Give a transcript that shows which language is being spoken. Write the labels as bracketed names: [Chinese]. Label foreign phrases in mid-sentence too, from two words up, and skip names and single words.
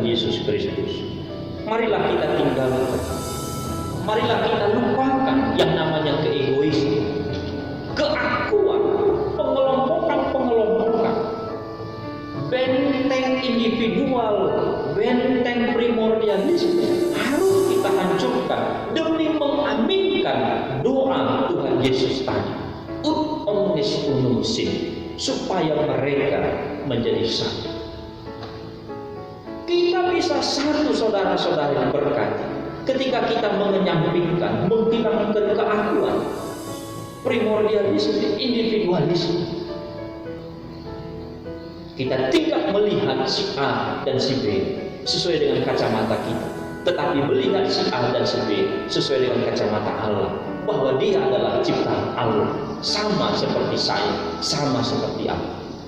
[Indonesian] Yesus Kristus, marilah kita tinggalkan, marilah kita lupakan yang namanya keegoisan, keakuan, pengelompokan, benteng individual, benteng primordialisme harus kita hancurkan demi mengaminkan doa Tuhan Yesus tadi, [Latin] ut omnes unum sit, [Indonesian] supaya mereka menjadi satu. Kita bisa satu, saudara-saudara yang berkati, ketika kita menyampingkan, menghilangkan keakuan, primordialisme, individualisme. Kita tidak melihat si A dan si B sesuai dengan kacamata kita, tetapi melihat si A dan si B sesuai dengan kacamata Allah, bahwa dia adalah ciptaan Allah, sama seperti saya, sama seperti Allah.